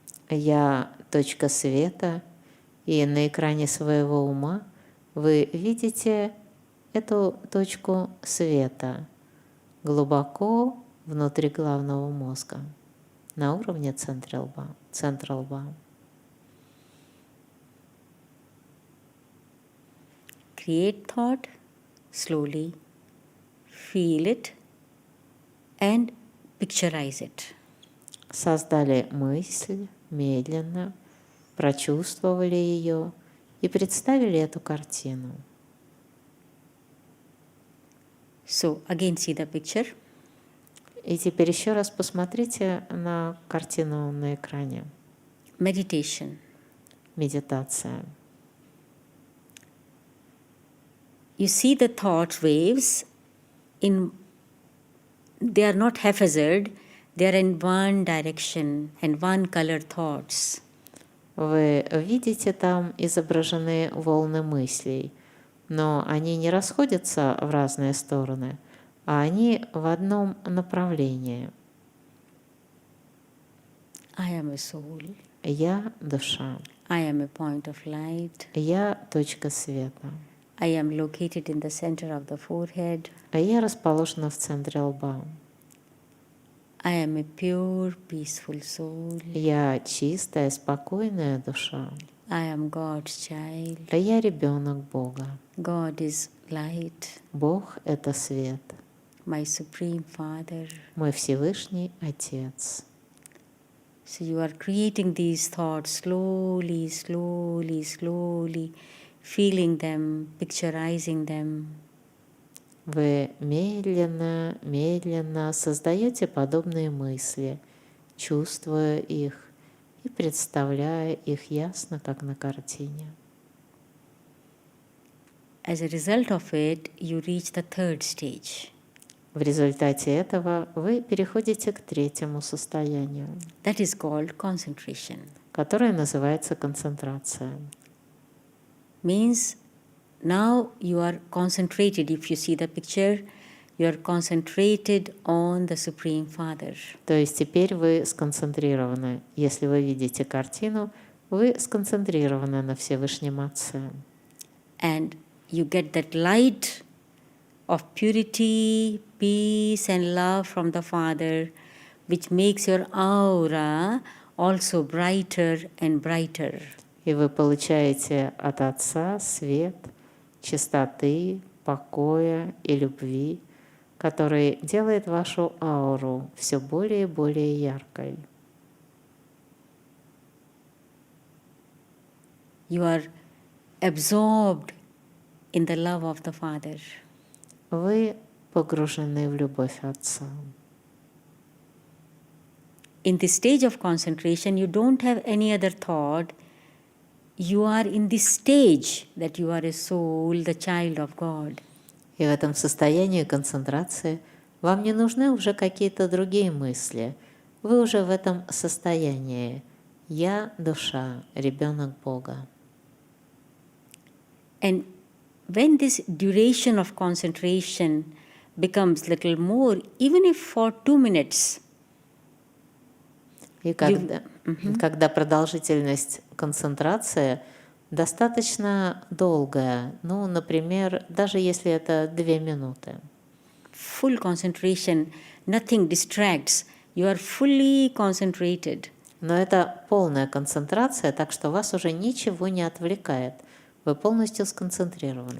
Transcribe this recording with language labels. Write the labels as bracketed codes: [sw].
[ru] Я точка света, и на экране своего ума вы видите эту точку света глубоко внутри головного мозга, на уровне центра лба. [en] Create thought slowly, feel it, and picturize it. [ru] Создали мысль медленно, прочувствовали ее и представили эту картину. [en] So again see the picture. [ru] И теперь еще раз посмотрите на картину на экране. [en] Meditation. [ru] Медитация. [en] you see the thought waves they are not haphazard, they are in one direction and one color thoughts. [ru] Вы видите там изображены волны мыслей, но они не расходятся в разные стороны, а они в одном направлении. [en] I am a soul. [ru] Я — душа. [en] I am a point of light. [ru] Я — точка света. [en] I am located in the center of the forehead. [ru] А я расположена в центре лба. [en] I am a pure, peaceful soul. [ru] Я чистая, спокойная душа. [en] I am God's child. [ru] А я ребенок Бога. [en] God is light. [ru] Бог — это свет. [en] My Supreme Father. [ru] Мой Всевышний Отец. [en] So you are creating these thoughts slowly, slowly, slowly, feeling them, picturizing them. [ru] Вы медленно, медленно создаете подобные мысли, чувствуя их и представляя их ясно, как на картине. [en] As a result of it, you reach the third stage. [ru] В результате этого вы переходите к третьему состоянию, [en] That is called concentration. [ru] которое называется концентрация. [en] Means now you are concentrated. If you see the picture, you are concentrated on the Supreme Father. [ru] То есть теперь вы сконцентрированы. Если вы видите картину, вы сконцентрированы на Всевышнем Отце. [en] And you get that light of purity, peace and love from the Father, which makes your aura also brighter and brighter. [ru] И вы получаете от Отца свет, чистоты, покоя и любви, который делает вашу ауру все более и более яркой. [en] You are absorbed in the love of the Father. [ru] Вы погружены в любовь Отца. [en] In this stage of concentration, you don't have any other thought. You are in this stage that you are a soul, the child of God. [ru] И в этом состоянии концентрации вам не нужны уже какие-то другие мысли. Вы уже в этом состоянии. Я — душа, ребенок Бога. [en] And when this duration of concentration becomes little more, even if for 2 minutes, [ru] И когда продолжительность концентрации достаточно долгая, ну, например, даже если это 2 минуты, [en] full concentration, nothing distracts, you are fully concentrated. [ru] но это полная концентрация, так что вас уже ничего не отвлекает. Вы полностью сконцентрированы.